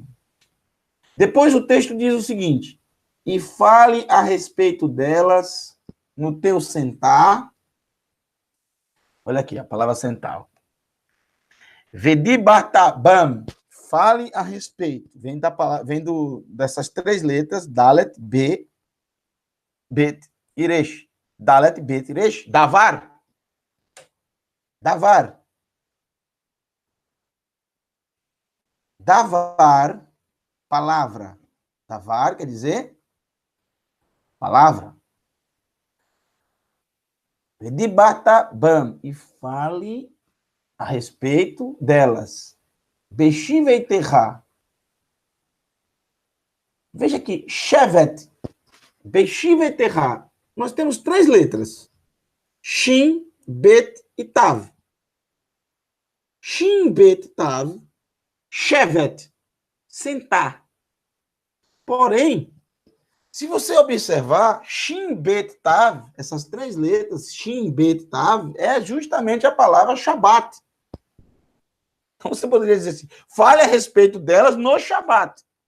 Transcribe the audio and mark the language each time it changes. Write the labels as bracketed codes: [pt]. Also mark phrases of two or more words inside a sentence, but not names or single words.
[pt] Depois o texto diz o seguinte, e fale a respeito delas no teu sentar. Olha aqui, a palavra sentar. Vedibatabam, fale a respeito. Vem dessas 3 letras, Dalet, B, Bet, Iresh. Dalet, Bet, Iresh. [he] Davar. Davar. [pt] Davar, palavra. Davar quer dizer palavra. Vedibatabam, e fale a respeito delas. Beshivei terra. Veja aqui, shevet, beshivei terra. Nós temos 3 letras. Shin, bet e tav. Shin, bet, tav. Shevet, sentar. Porém, se você observar, Shin, Bet, Tav, essas 3 letras, Shin, Bet, Tav, é justamente a palavra Shabat. Então você poderia dizer assim, fale a respeito delas no Shabat.